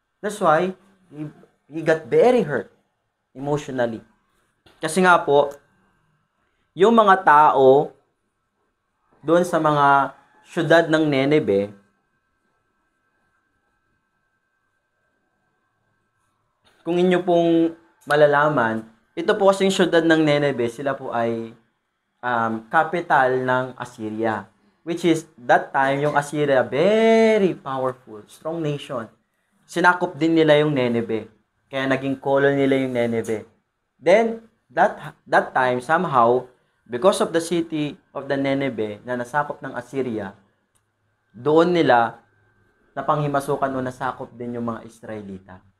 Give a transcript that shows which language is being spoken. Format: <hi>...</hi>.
<en>That's why he got very hurt emotionally.</en> <tl>Kasi nga po, yung mga tao doon sa mga syudad ng Nineveh, kung inyo pong malalaman, ito po kasing syudad ng Nineveh, sila po ay capital ng Assyria.</tl> <en>Which is, that time, yung Assyria, very powerful, strong nation.</en> <tl>Sinakop din nila yung Nineveh. Kaya naging colony nila yung Nineveh.</tl> <en>Then, that time, somehow, because of the city of the Nineveh</en> <tl>na nasakop ng Assyria, doon nila napanghimasukan o nasakop din yung mga Israelita.</tl>